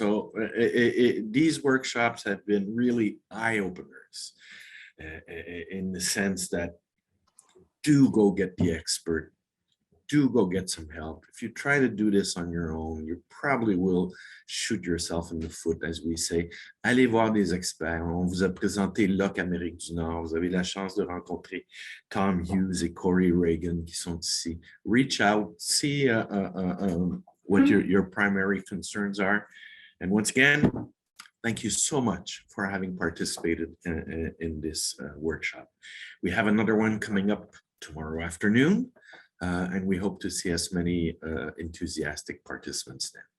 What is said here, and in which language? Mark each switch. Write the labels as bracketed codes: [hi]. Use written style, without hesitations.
[en] So these workshops have been really eye-openers in the sense that do go get the expert, do go get some help. If you try to do this on your own, you probably will shoot yourself in the foot, as we say. [fr] Allez voir des experts. On vous a présenté LOC Amérique du Nord. Vous avez la chance de rencontrer Tom Hughes et Corey Reagan qui sont ici. [en] Reach out, see what your primary concerns are. And once again, thank you so much for having participated in this workshop. We have another one coming up tomorrow afternoon. And we hope to see as many enthusiastic participants then.